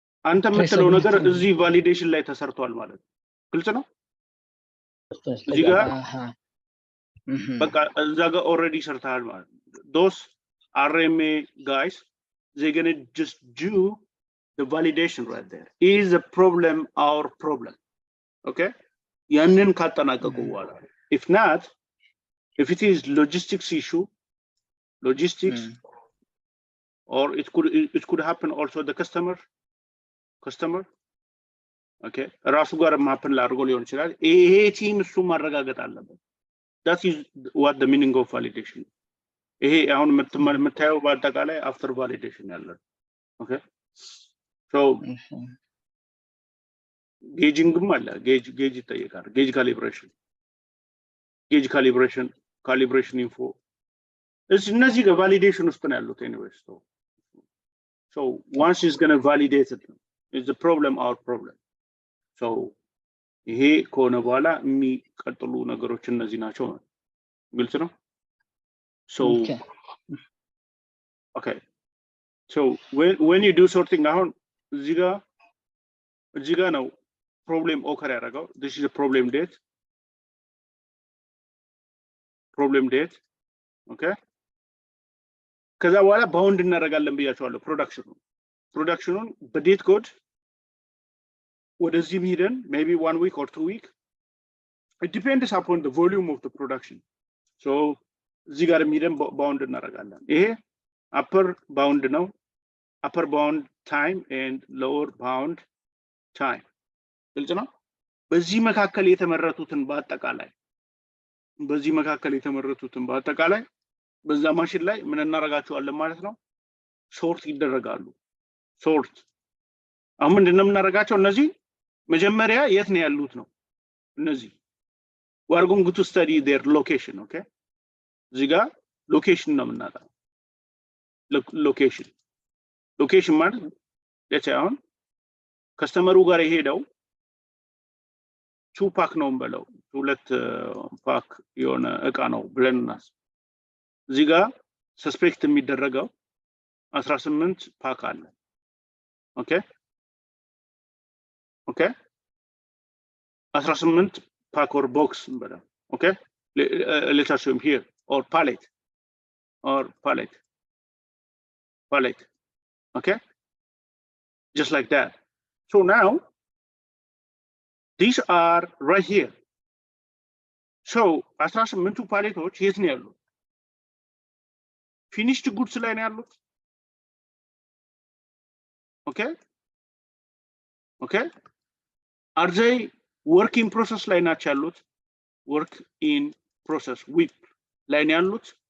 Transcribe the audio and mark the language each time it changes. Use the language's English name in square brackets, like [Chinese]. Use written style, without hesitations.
[Amharic] አንተ የምትለው ነገር እዚህ ቫሊዴሽን ላይ ተሰርቷል ማለት ነው። ግልጽ ነው? እዚህ ጋር በቃ እዛ ጋር ኦልሬዲ ሰርተሃል ማለት ነው። [English] those RMA guys, they're gonna just do the validation right there. Is the problem our problem? Okay? [Amharic] ያንን ካጠናቀቁ በኋላ [English] if not, if it is logistics issue, or it could happen also the customer, okay, [Amharic] ራሱ ጋር ማፕን ላድርጎ ሊሆን ይችላል። ይሄ ቲም እሱ ማረጋገጥ አለበት። [English] that is what the meaning of validation. [Amharic] ይሄ አሁን የምታየው በአጠቃላይ [English] after validation [Amharic] ያለ okay. So ጌጂንግም አለ። ጌጅ ይጠየቃል። ጌጅ calibration info እነዚህ ጋር ቫሊዴሽን ውስጥ ነው ያሉት anyways. [English] So once it's going to validate it, it's the problem our problem. [Amharic] So ይሄ ከሆነ በኋላ የሚቀጥሉ ነገሮች እነዚህ ናቸው። ግልጽ ነው? [English] So okay. So when you do sorting, [Amharic] አሁን እዚህ ጋር ነው [English] problem occur [Amharic] ያደረገው. [English] This is a problem date. Okay. [Amharic] ከዛ በኋላ ባውንድ እናደርጋለን ብያቸዋለሁ። ፕሮዳክሽኑን በዴት ኮድ ወደዚህ ሄደን [English] maybe 1 week or 2 week, it depends upon the volume of the production. So [Amharic] እዚህ ጋር ሄደን ባውንድ እናደርጋለን። ይሄ [English] upper bound ነው። upper bound time and lower bound time. [Amharic] ግልጽ ነው? በዚህ መካከል የተመረቱትን በአጠቃላይ በዛ ማሽን ላይ ምን እናደርጋቸዋለን ማለት ነው? ሶርት ይደረጋሉ። ሶርት አሁን ምንድነው የምናደርጋቸው? እነዚህ መጀመሪያ የት ነው ያሉት ነው። እነዚህ [English] we are going to study their location. [Amharic] Okay, እዚህ ጋር ሎኬሽን ነው የምናጠናው። ሎኬሽን ማለት ለቻውን ከስተመሩ ጋር የሄደው 2 ፓክ ነው እንበለው፣ 2 ፓክ የሆነ እቃ ነው ብለን እናስብ። እዚህ ጋር ሰስፔክት የሚደረገው 18 ፓክ አለ። [English] ኦኬ 18 ፓክ or box [Amharic] እንበለው። [English] ኦኬ let's assume here or pallet. Okay, just like that. So now these are right here. [Amharic] So 18ቱ ፓሌቶች የት ነው ያሉት? ፊኒሽድ ጉድስ ላይ ነው ያሉት። Okay. [English] Are they work in process [Amharic] ላይ ናቸው ያሉት? [English] Work in process with [Amharic] ላይ ነው ያሉት?